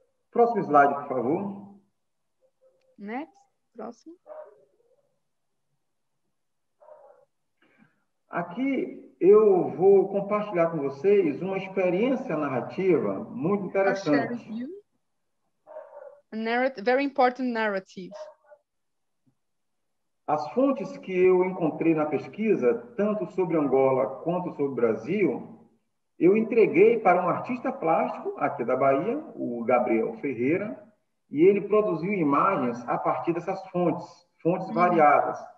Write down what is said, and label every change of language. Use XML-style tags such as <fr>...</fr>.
<pt>Próximo slide, por favor.</pt> <en>Next,</en> <pt>próximo. Aqui eu vou compartilhar com vocês uma experiência narrativa muito interessante.</pt> <en>A very important narrative.</en> <pt>As fontes que eu encontrei na pesquisa, tanto sobre Angola quanto sobre o Brasil, eu entreguei para um artista plástico aqui da Bahia, o Gabriel Ferreira, e ele produziu imagens a partir dessas fontes variadas.</pt>